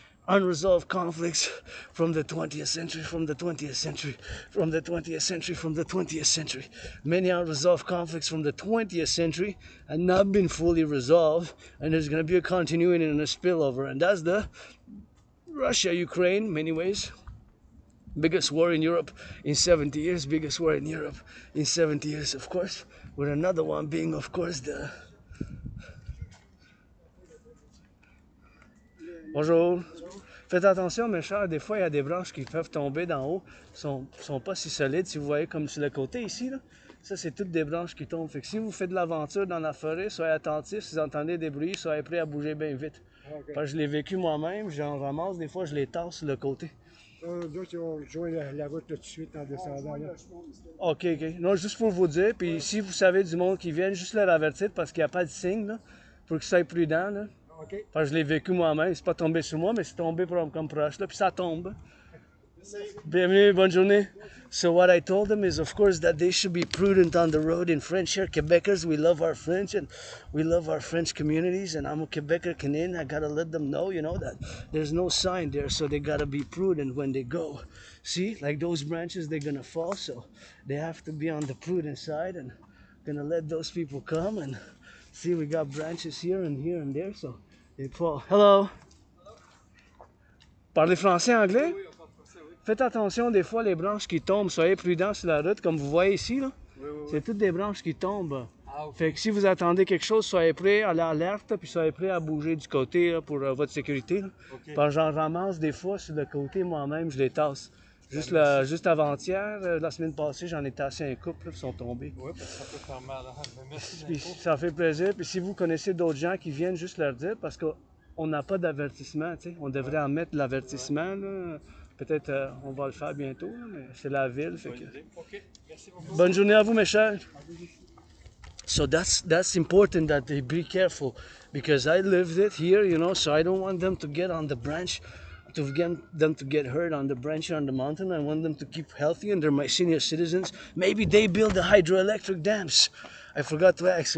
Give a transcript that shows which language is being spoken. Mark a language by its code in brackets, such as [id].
[en] unresolved conflicts from the 20th century, many unresolved conflicts from the 20th century had not been fully resolved, and there's going to be a continuity and a spillover, and that's the Russia-Ukraine, many ways, Biggest war in Europe in 70 years, biggest war in Europe in 70 years, of course, with another one being, of course, the... [fr] Bonjour. Faites attention, mes chers, des fois, il y a des branches qui peuvent tomber d'en haut, sont pas si solides, si vous voyez comme sur le côté ici, là. Ça, c'est toutes des branches qui tombent. Fait que si vous faites de l'aventure dans la forêt, soyez attentifs, si vous entendez des bruits, soyez prêts à bouger bien vite. Okay. Parce que je l'ai vécu moi-même, j'en ramasse, des fois, je les tasse sur le côté. D'autres, ils vont joindre la route tout de suite en descendant. Là. OK. Non, juste pour vous dire, puis si vous savez du monde qui vient, juste leur avertir parce qu'il n'y a pas de signe, là, pour qu'ils soient prudents, là. Okay. Parce que je l'ai vécu moi-même, c'est pas tombé sur moi, mais c'est tombé comme proche, là, puis ça tombe. Bienvenue, bonne journée. [en] So what I told them is, of course, that they should be prudent on the road. In French here, Quebecers, we love our French and we love our French communities. And I'm a Quebecer Canadian. I gotta let them know, you know, that there's no sign there, so they gotta be prudent when they go. See, like those branches, they're gonna fall, so they have to be on the prudent side and gonna let those people come. And see, we got branches here and there, so they fall. Hello. [fr] Parlez français, anglais? Faites attention, des fois, les branches qui tombent, soyez prudents sur la route, comme vous voyez ici, là. Oui. C'est toutes des branches qui tombent. Ah, okay. Fait que si vous attendez quelque chose, soyez prêts à l'alerte, puis soyez prêts à bouger du côté là, pour votre sécurité. Okay. Parce que j'en ramasse des fois sur le côté, moi-même, je les tasse. Juste avant-hier, la semaine passée, j'en ai tassé un couple, qui sont tombés. Oui, parce que ça peut faire mal. Merci. Puis, ça fait plaisir. Puis si vous connaissez d'autres gens qui viennent, juste leur dire, parce qu'on n'a pas d'avertissement, tu sais. On devrait en mettre de l'avertissement, là. Peut-être on va le faire bientôt, là, mais c'est la ville. Fait que... Okay. Merci beaucoup. Bonne journée à vous, mes chers. [en] So that's important that they be careful because I lived it here, you know, so I don't want them to get on the branch, to get them to get hurt on the branch on the mountain. I want them to keep healthy and they're my senior citizens. Maybe they build the hydroelectric dams. I forgot to ask.